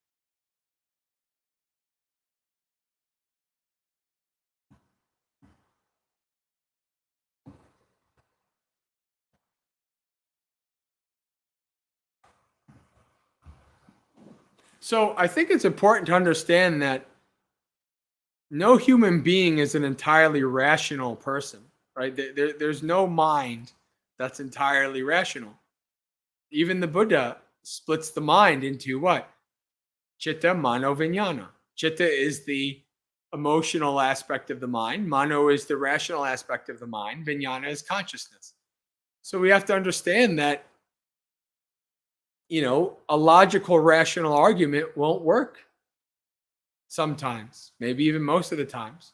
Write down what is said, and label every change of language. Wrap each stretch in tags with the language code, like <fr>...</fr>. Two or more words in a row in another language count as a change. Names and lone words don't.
<en>So I think it's important to understand that no human being is an entirely rational person, right? There's no mind that's entirely rational. Even the Buddha splits the mind into what?</en> <sa>Chitta, mano, vijnana.</sa> <en>Chitta is the emotional aspect of the mind. Mano is the rational aspect of the mind. Vijnana is consciousness. So we have to understand that, a logical, rational argument won't work sometimes, maybe even most of the times.</en>